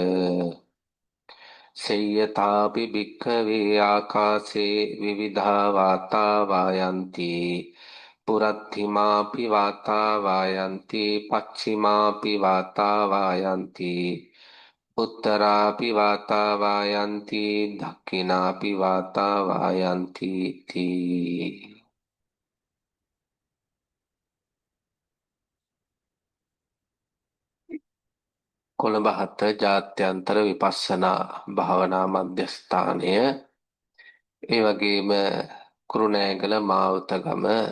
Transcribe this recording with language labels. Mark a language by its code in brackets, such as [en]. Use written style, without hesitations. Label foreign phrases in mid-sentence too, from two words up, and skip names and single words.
[pi] සේයථාපි භික්ඛවේ ආකාසේ විවිධා වාතා වායන්ති පුරත්තිමාපි වාතා වායන්ති පච්චිමාපි වාතා වායන්ති උත්තරාපි වාතා වායන්ති දක්ඛිනාපි වාතා වායන්ති තී [si] කොළඹ හත ජාත්‍යන්තර විපස්සනා භාවනා මධ්‍යස්ථානය ඒ වගේම කුරුණෑගල මාවතගම